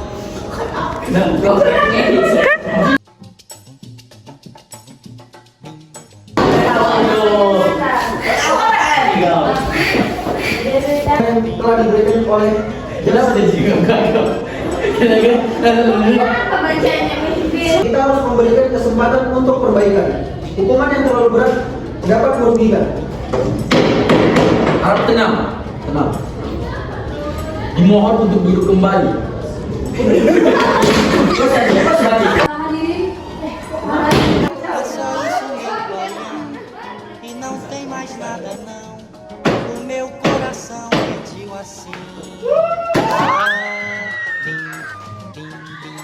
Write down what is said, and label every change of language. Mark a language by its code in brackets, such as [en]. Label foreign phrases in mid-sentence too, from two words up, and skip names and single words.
[id] Telah diberikan oleh jelas dan juga kita harus memberikan kesempatan untuk perbaikan. Hukuman yang terlalu berat dapat merugikan. Harap tenang. Dimohon untuk duduk kembali. [pt] É só isso, meu baião. E não tem mais nada, não. O meu coração pediu assim. Oh, bim, bim,